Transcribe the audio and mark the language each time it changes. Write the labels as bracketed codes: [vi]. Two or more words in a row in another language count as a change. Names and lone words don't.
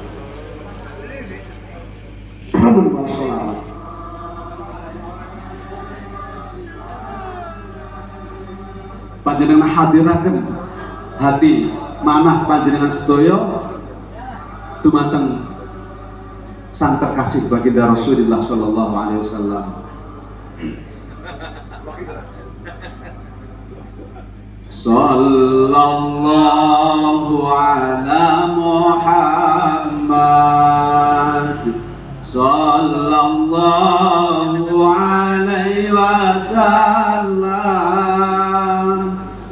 [jv] Remen mau sholawat. Panjenengan hadiraken hati manah panjenengan sedaya dumateng sang terkasih baginda Rasulullah [ar] صلى الله عليه وسلم. صلى الله على محمد صلى الله عليه وسلم.